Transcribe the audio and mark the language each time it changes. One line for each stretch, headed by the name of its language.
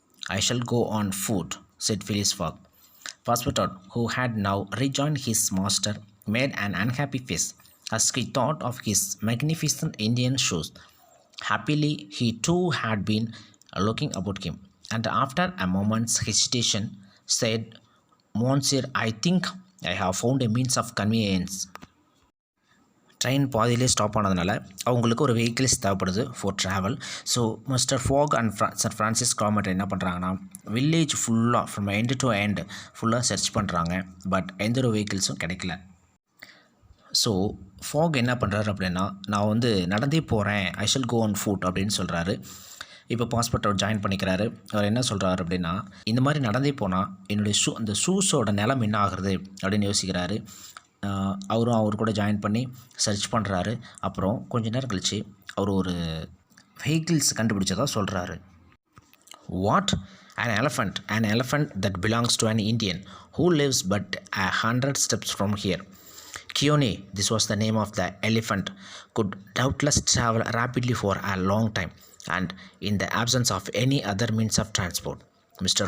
English: I shall go on foot, said Phileas Fogg. Passepartout, who had now rejoined his master, made an unhappy face as he thought of his magnificent Indian shoes. Happily, he too had been looking about him, and after a moment's hesitation, said, Monsieur, I think I have found a means of conveyance.
Tamil: Train பாதியிலே stop ஆனதுனால அவங்களுக்கு ஒரு vehicles தேவைப்படுது for travel. So mister fog and sir Francis grammar என்ன பண்ணுறாங்கன்னா village ஃபுல்லாக from end to end ஃபுல்லாக search பண்ணுறாங்க. பட் எந்த ஒரு வெஹிக்கிள்ஸும் கிடைக்கல. ஸோ ஃபாக் என்ன பண்ணுறாரு அப்படின்னா, நான் வந்து நடந்தே போகிறேன்,
English: I shall go on foot
Tamil: அப்படின்னு சொல்கிறாரு. இப்போ பாஸ்போர்ட் அவர் ஜாயின் பண்ணிக்கிறாரு. அவர் என்ன சொல்கிறாரு அப்படின்னா, இந்த மாதிரி நடந்தே போனால் என்னுடைய அந்த ஷூஸோட நிலம் என்ன ஆகுறது அப்படின்னு யோசிக்கிறாரு. அவர் கூட ஜாயின் பண்ணி சர்ச் பண்ணுறாரு. அப்புறம் கொஞ்ச நேரம் கழித்து அவர் ஒரு வெஹிக்கிள்ஸ் கண்டுபிடிச்சதாக சொல்கிறாரு.
English: What? An elephant that belongs to an Indian who lives but 100 steps from here. Keone, this was the name of the elephant, could doubtless travel rapidly for a long time, and in the absence of any other means of transport, Mr.